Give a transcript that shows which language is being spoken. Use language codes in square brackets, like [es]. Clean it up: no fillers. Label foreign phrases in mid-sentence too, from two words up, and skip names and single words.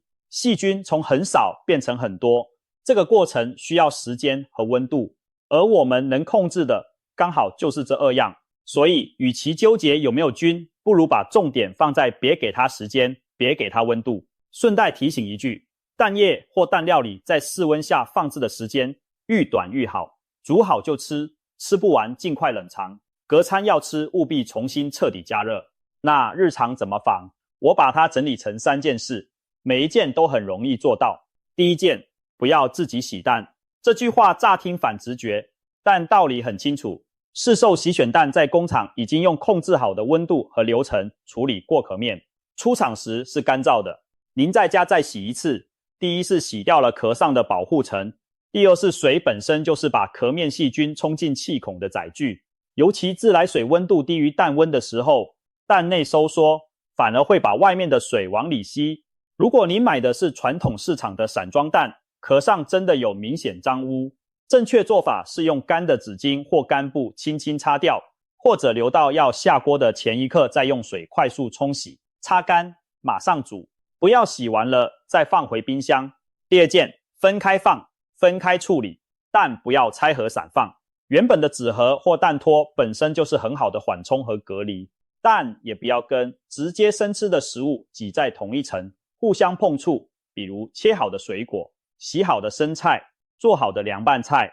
[zh] 細菌從很少變成很多，這個過程需要時間和溫度，而我們能控制的剛好就是這2樣。所以與其糾結有沒有菌，不如把重點放在別給它時間，別給它溫度。順帶提醒一句，蛋液或蛋料理在室溫下放置的時間愈短愈好，煮好就吃，吃不完盡快冷藏，隔餐要吃務必重新徹底加熱。那日常怎麼防？我把它整理成3件事，每一件都很容易做到。第一件，不要自己洗蛋。這句話乍聽反直覺，但道理很清楚。市售洗選蛋在工廠已經用控制好的溫度和流程處理過殼面，出廠時是乾燥的。您在家再洗一次，第一是洗掉了殼上的保護層，第二是水本身就是把殼面細菌衝進氣孔的載具，尤其自來水溫度低於蛋溫的時候，蛋內收縮反而會把外面的水往裡吸。如果你買的是傳統市場的散裝蛋，殼上真的有明顯髒污，正確做法是用乾的紙巾或乾布輕輕擦掉，或者留到要下鍋的前一刻再用水快速沖洗，擦乾，馬上煮，不要洗完了再放回冰箱。第二件，分開放，分開處理，蛋不要拆盒散放。原本的紙盒或蛋托本身就是很好的緩衝和隔離，蛋也不要跟直接生吃的食物擠在同一層，互相碰觸，比如切好的水果、洗好的生菜、做好的涼拌菜。